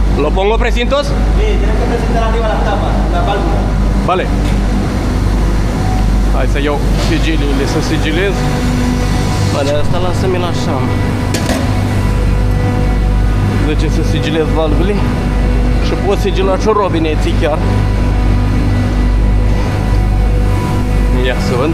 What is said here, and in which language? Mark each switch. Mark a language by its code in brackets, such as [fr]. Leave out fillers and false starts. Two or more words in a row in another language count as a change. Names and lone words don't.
[es] ¿Lo pongo precintos? Sí, tienes que presentar arriba las tapas, la válvula. Vale. [ro] Hai să iau sigiliile, să sigilez. Vale, asta lasă-mi-l așa. Zice să sigilez valvele. Și pot sigila și robineții chiar. Ia să văd.